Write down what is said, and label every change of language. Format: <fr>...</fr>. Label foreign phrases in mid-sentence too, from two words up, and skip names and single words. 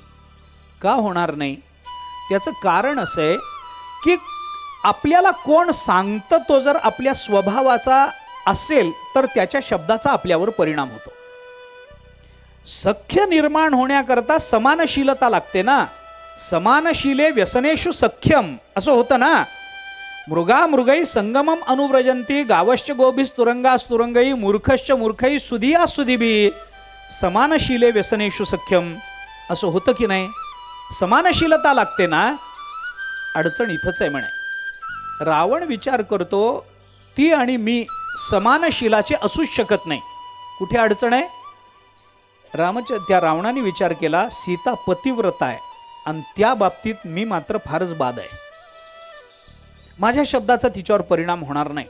<mr>का होणार नाही? त्याचं कारण असं आहे की आपल्याला कोण सांगतं तो जर आपल्या स्वभावाचा असेल तर त्याच्या शब्दाचा आपल्यावर परिणाम होतो. सख्य निर्माण होण्याकरता समानशीलता लागते ना.</mr> <sa>समानशीले व्यसनेषु सख्यम</sa> <mr>असं होतं ना.</mr> <sa>मृगा मृगई संगमम अनुव्रजंती गावश्च गोभिस्तुरंगास्तुरंगई मूर्खश्च मूर्खई सुधिया सुधिभी समानशीले व्यसनेषु सख्यम</sa> <mr>असं होतं की नाही? समानशीलता लागते ना. अडचण इथंच आहे म्हणे. रावण विचार करतो ती आणि मी समानशीलाचे असूच शकत नाही. कुठे अडचण आहे? त्या रावणाने विचार केला, सीता पतिव्रता आहे आणि त्या बाबतीत मी मात्र फारच बाद आहे, माझ्या शब्दाचा तिच्यावर परिणाम होणार नाही.</mr>